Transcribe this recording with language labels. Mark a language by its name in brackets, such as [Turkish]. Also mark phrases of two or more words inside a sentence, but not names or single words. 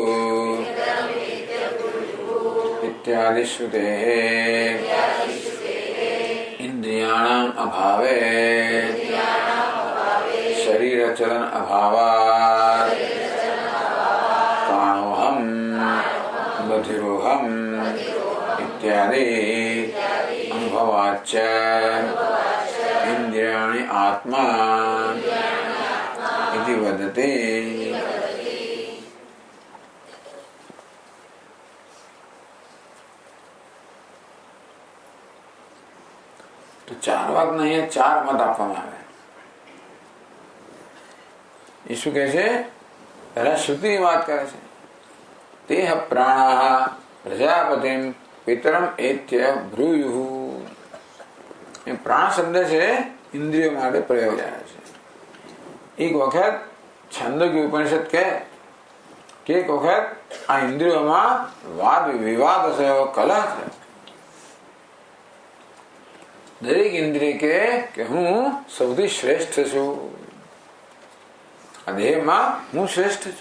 [Sanskrit] इत्यादि श्रुतेः इंद्रियाणाम् अभावे शरीर चलन अभावात् बधिरोहम इत्यादि अनुभवाच्च इंद्रियाणि आत्मा इति वदति. [Gujarati] तो 4 વાક નહીં, 4 મત આપવામાં આવે. એ શું કહે છે? પહેલા શ્રુતિની વાત કરે છે. [Sanskrit] तेह प्राणाः प्रजापतिं पितरम एत्य ब्रूयुः. [Gujarati] એ પ્રાણ શબ્દ છે ઇન્દ્રિયો માટે પ્રયોજાય છે. એક વખત છંદોગી ઉપનિષદ કહે કે એક વખત આ ઇન્દ્રિયોમાં વાદ વિવાદ થયો, કલહ થયો. દરેક ઇન્દ્રિય કે હું સૌથી શ્રેષ્ઠ છું, આ દેહમાં હું શ્રેષ્ઠ છું.